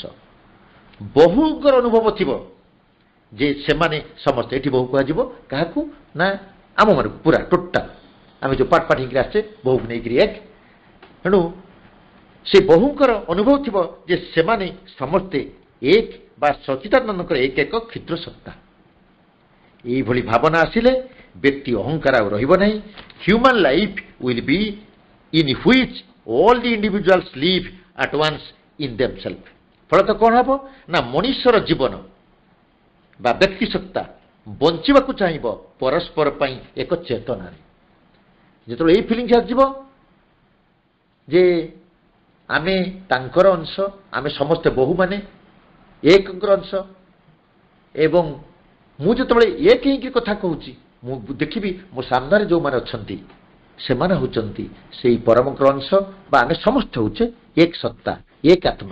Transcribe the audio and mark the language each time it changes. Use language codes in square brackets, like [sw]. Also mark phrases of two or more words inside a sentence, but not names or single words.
[or] ବହୁଙ୍କର ଅନୁଭବ ଥିବ ଯେ ସେମାନେ ସମସ୍ତେ, ଏଠି ବହୁ କୁହାଯିବ କାହାକୁ ନା ଆମମାନଙ୍କୁ ପୁରା ଟୋଟାଲ, ଆମେ ଯେଉଁ ପାଠ ହେଇକିରି ଆସିଛେ ବହୁକୁ ନେଇକିରି ଏକ। ତେଣୁ ସେ ବହୁଙ୍କର ଅନୁଭବ ଥିବ ଯେ ସେମାନେ ସମସ୍ତେ ଏକ ବା ସଚ୍ଚିଦାନନ୍ଦଙ୍କର ଏକ ଏକ କ୍ଷୁଦ୍ର ସତ୍ତା। এইଭଳି ଭାବନା ଆସିଲେ ବ୍ୟକ୍ତି ଅହଙ୍କାର ଆଉ ରହିବ ନାହିଁ। [en] human life will be in which all the individuals live at once in themselves। [or] ଫଳତଃ କ'ଣ ହେବ ନା ମଣିଷର ଜୀବନ ବା ବ୍ୟକ୍ତି ସତ୍ତା ବଞ୍ଚିବାକୁ ଚାହିଁବ ପରସ୍ପର ପାଇଁ ଏକ ଚେତନାରେ। ଯେତେବେଳେ ଏଇ ଫିଲିଂସ୍ ଆସିଯିବ ଯେ ଆମେ ତାଙ୍କର ଅଂଶ, ଆମେ ସମସ୍ତେ ବହୁମାନେ ଏକଙ୍କର ଅଂଶ, ଏବଂ ମୁଁ ଯେତେବେଳେ ଏକ ହେଇକି କଥା କହୁଛି, ମୁଁ ଦେଖିବି ମୋ ସାମ୍ନାରେ ଯେଉଁମାନେ ଅଛନ୍ତି ସେମାନେ ହେଉଛନ୍ତି ସେଇ ପରମଙ୍କର ଅଂଶ, ବା ଆମେ ସମସ୍ତେ ହେଉଛେ ଏକ ସତ୍ତା, ଏକ ଆତ୍ମା।